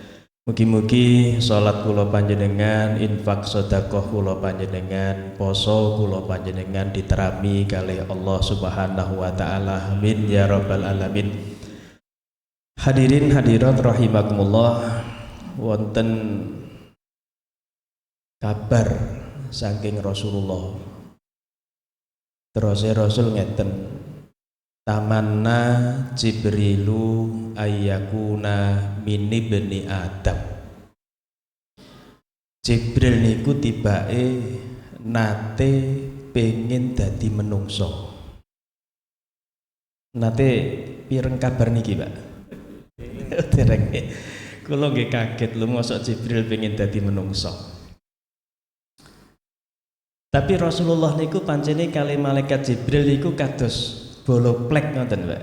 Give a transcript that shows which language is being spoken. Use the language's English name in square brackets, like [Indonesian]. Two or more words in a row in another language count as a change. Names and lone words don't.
[Javanese] Mugi-mugi salat kula panjenengan, infak sedekah kula panjenengan, poso kula panjenengan diterami kalih Allah [Arabic] سبحانه وتعالى. آمين يا رب العالمين. [Javanese] Hadirin hadirat rahimakumullah, wonten kabar saking Rasulullah. Terus Rasul ngeten, [Arabic] تمنى جبريل أن يكون من ابن آدم. [Javanese] Jibril niku tibake nate pengen dadi menungso. Nate pireng kabar niki, Pak? Dereng. Kula nggih kaget lho mosok Jibril pengen dadi menungso. Tapi Rasulullah niku pancene kali malaikat Jibril niku kados bolo plek ngoten, Pak.